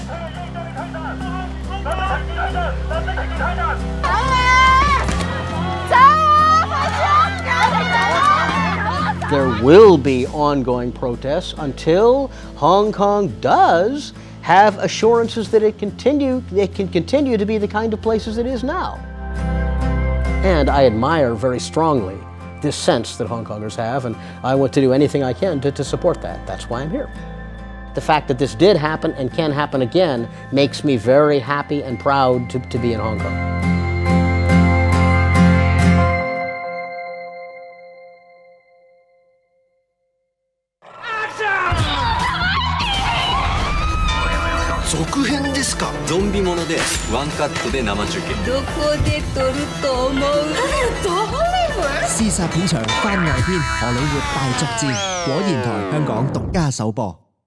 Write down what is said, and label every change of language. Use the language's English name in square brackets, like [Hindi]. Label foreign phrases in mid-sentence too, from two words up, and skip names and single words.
[English] There will be ongoing protests until Hong Kong does have assurances that it can continue to be the kind of place as it is now. And I admire very strongly this sense that Hong Kongers have, and I want to do anything I can to support that. That's why I'm here. The fact that this did happen and can happen again makes me very happy and proud to be in Hong Kong. [Japanese] 続編ですか。ゾンビものでワンカットで生中継。どこで撮ると思う？ [Cantonese] 屍殺片場番外篇荷里活大作戰，果然台香港獨家首播。